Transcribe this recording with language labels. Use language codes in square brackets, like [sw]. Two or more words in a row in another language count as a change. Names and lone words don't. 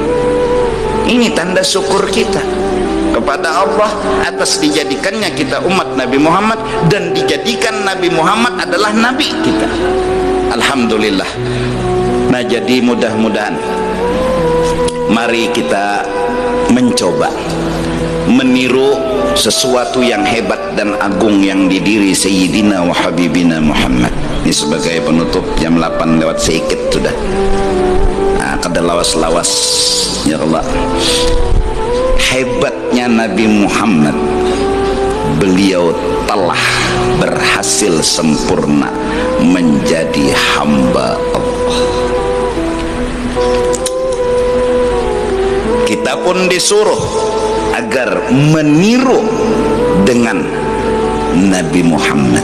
[id] Ini tanda syukur kita kepada Allah atas dijadikannya kita umat Nabi Muhammad, dan dijadikan Nabi Muhammad adalah nabi kita. Alhamdulillah. Nah, jadi mudah-mudahan mari kita mencoba meniru sesuatu yang hebat dan agung yang didiri [ar] Sayyidina wa Habibina [id] Muhammad. Ini sebagai penutup, jam 8 lewat sedikit sudah. [bjn] Nah, kada lawas-lawas ya Allah. [id] Hebatnya Nabi Muhammad, beliau telah berhasil sempurna menjadi hamba Allah. Kita pun disuruh agar meniru dengan Nabi Muhammad.